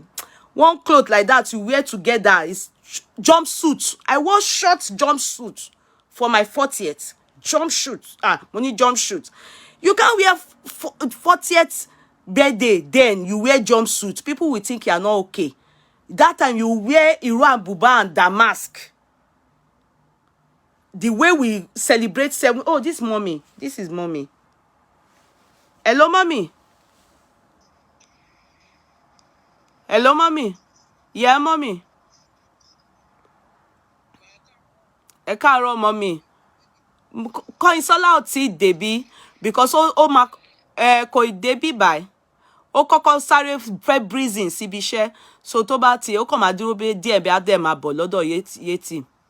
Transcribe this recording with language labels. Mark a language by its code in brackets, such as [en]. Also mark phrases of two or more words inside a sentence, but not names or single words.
[en] One cloth like that you wear together is jumpsuit. I wore short jumpsuit for my 40th. Jumpsuit. Money jumpsuit. You can't wear 40th birthday, then you wear jumpsuit. People will think you are not okay. That time you wear Iran, Buba, and Damask. The way we celebrate seven. Oh, this mommy. This is mommy. Hello, mommy. Hello, mommy. Yeah, mommy. [yo] Ẹ káàárọ̀, mommy. Kọ́yìnsọ́lá ò tí débí because ó máa kò débí báyìí. Ó kọ́kọ́ sáré fẹ́ breezing síbi iṣẹ́. So tó bá ti ó kàn máa dúró bí díẹ̀ bí á dẹ̀ máa bọ̀ lọ́dọ̀ Yétì.